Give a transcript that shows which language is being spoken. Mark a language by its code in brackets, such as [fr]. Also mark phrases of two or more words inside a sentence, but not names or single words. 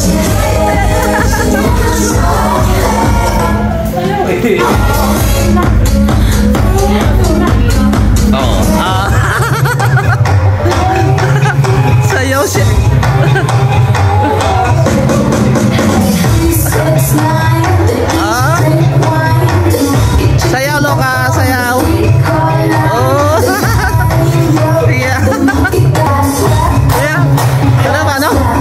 [tl] Oh. Sayaw siya. Sayaw, Loka, sayaw. [en] Oh. Yeah. Yeah. [tl] Ano ba, no?